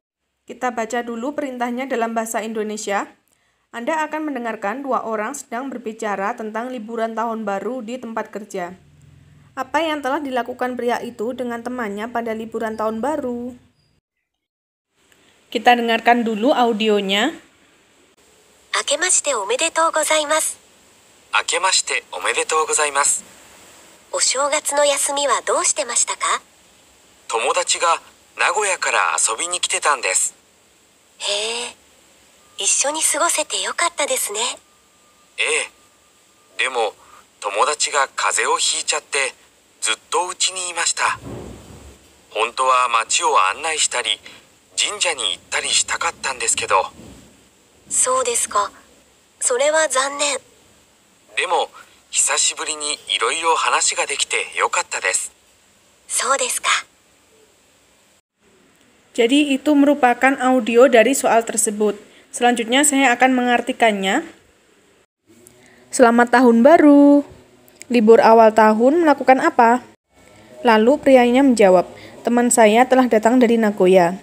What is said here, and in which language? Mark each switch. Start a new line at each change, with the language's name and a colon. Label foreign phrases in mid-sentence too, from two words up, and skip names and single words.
Indonesian: Kita baca dulu perintahnya dalam bahasa Indonesia. Anda akan mendengarkan dua orang sedang berbicara tentang liburan tahun baru di tempat kerja. Apa yang telah dilakukan pria itu dengan temannya pada liburan tahun baru? Kita dengarkan dulu audionya.
Japanese: あけましておめでとうございます. あけましておめでとうございます. お正月の休みはどうしてましたか？友達が名古屋から遊びに来てたんです。へえ、一緒に過ごせてよかったですね。ええ。でも友達が風邪をひいちゃってずっと家にいました。本当は街を案内したり神社に行ったりしたかったんですけど。そうですか。それは残念。でも久しぶりにいろいろ話ができてよかったです。そうですか。
Indonesian: Jadi itu merupakan audio dari soal tersebut. Selanjutnya saya akan mengartikannya. Selamat tahun baru. Libur awal tahun melakukan apa? Lalu prianya menjawab, teman saya telah datang dari Nagoya.